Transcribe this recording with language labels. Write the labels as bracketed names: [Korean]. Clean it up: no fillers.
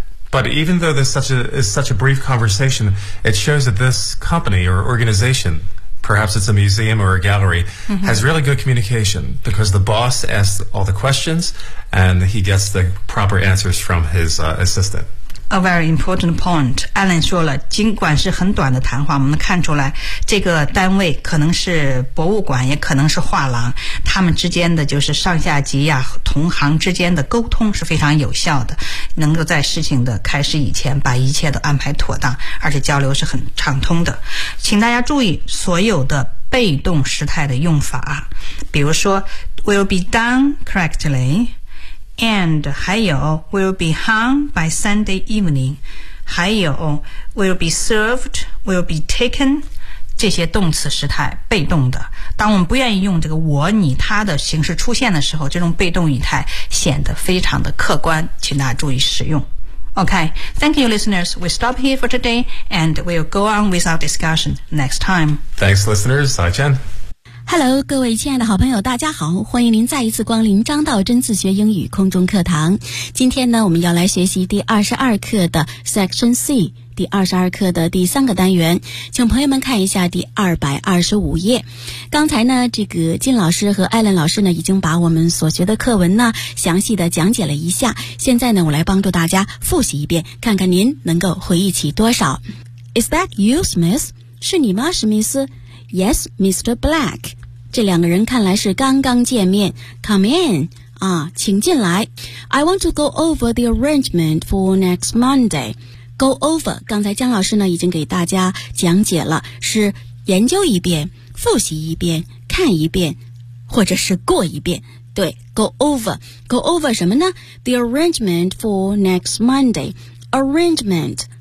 [English] But even though this is such a brief conversation, it shows that this company or organization, perhaps it's a museum or a gallery, has really good communication because the boss asks all the questions and he gets the proper answers from his assistant. A very important point. [Chinese] Allen 说了，尽管是很短的谈话，我们能看出来，这个单位可能是博物馆，也可能是画廊，他们之间的就是上下级呀、同行之间的沟通是非常有效的，能够在事情的开始以前把一切都安排妥当，而且交流是很畅通的。请大家注意所有的被动时态的用法，比如说 [English] will be done correctly. And [Chinese] 还有 [English] will be hung by Sunday evening, 还有 will be served, will be taken, [Chinese] 这些动词时态被动的。当我们不愿意用这个我、你、他的形式出现的时候，这种被动语态显得非常的客观，请大家注意使用。 [English] Okay, thank you listeners, we stop here for today and we'll go on with our discussion next time. Thanks listeners, Sai Chen. [Chinese] Hello, 各位亲爱的好朋友大家好，欢迎您再一次光临张道真自学英语空中课堂。今天呢我们要来学习第22课的 Section C, 第22课的第三个单元。请朋友们看一下第225页。刚才呢这个金老师和艾伦老师呢已经把我们所学的课文呢详细的讲解了一下。现在呢我来帮助大家复习一遍，看看您能够回忆起多少。 [English] Is that you, Smith? [Chinese] 是你吗，史密斯？ [English] Yes, Mr. Black. [Chinese] 这两个人看来是刚刚见面。 [English] Come in. [Chinese] 啊，请进来。 [English] I want to go over the arrangement for next Monday. Go over. [Chinese] 刚才江老师呢已经给大家讲解了，是研究一遍，复习一遍，看一遍，或者是过一遍。对， [English] go over. Go over [Chinese] 什么呢？ [English] The arrangement for next Monday. Arrangement.